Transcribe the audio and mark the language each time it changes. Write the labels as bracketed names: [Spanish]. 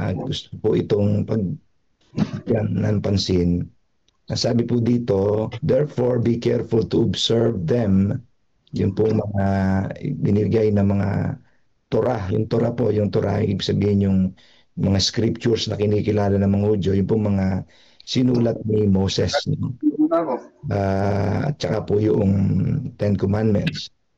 [Filipino] Gusto po itong pagyan ng pansin. Sabi po dito, [English] therefore be careful to observe them. [Filipino] Yun po mga binigay na mga Torah. Yung Torah po, yung Torah, ibig sabihin yung mga scriptures na kinikilala ng mga Hudyo, yung po mga sinulat ni Moses. At saka po yung Ten Commandments.